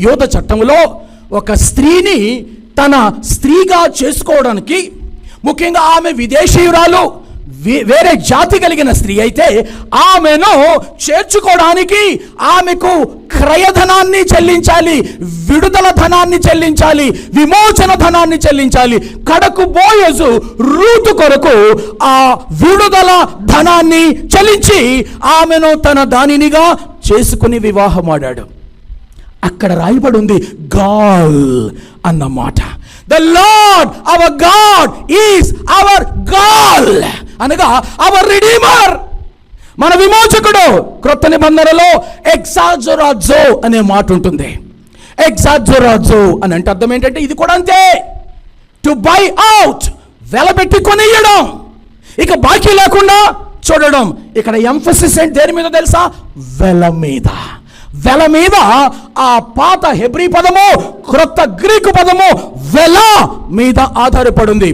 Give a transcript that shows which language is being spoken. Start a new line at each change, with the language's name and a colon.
Telugu: యోధ చట్టంలో ఒక స్త్రీని తన స్త్రీగా చేసుకోవడానికి, ముఖ్యంగా ఆమె విదేశీయురాలు, వేరే జాతి కలిగిన స్త్రీ అయితే ఆమెను చేర్చుకోవడానికి ఆమెకు క్రయధనాన్ని చెల్లించాలి, విడుదల ధనాన్ని చెల్లించాలి, విమోచన ధనాన్ని చెల్లించాలి. కడకు బోయజు రూతు కొరకు ఆ విడుదల ధనాన్ని చెల్లించి ఆమెను తన దానినిగా చేసుకుని వివాహమాడాడు. అక్కడ రాయబడి ఉంది గాల్ అన్నమాట.
English: The Lord our God is our God,
Telugu: అనగా
English: our redeemer,
Telugu: మన విమోచకుడు. క్రొత్త నిబంధనలో ఎక్సాజోరాజో అనే మాట ఉంటుంది. ఎక్సాజోరాజో అని అంటే అర్థం ఏంటంటే ఇది కూడా అంతే, టు బై అవుట్, వెలబెట్టి కొనియడం, ఇక బాకీ లేకుండా చూడడం. ఇక్కడ ఎంఫసిస్ ఏంటి దేని మీద తెలుసా? వెల మీద. వెల మీద ఆ పాత హెబ్రీ పదము, క్రొత్త గ్రీకు పదము వెల మీద ఆధారపడింది.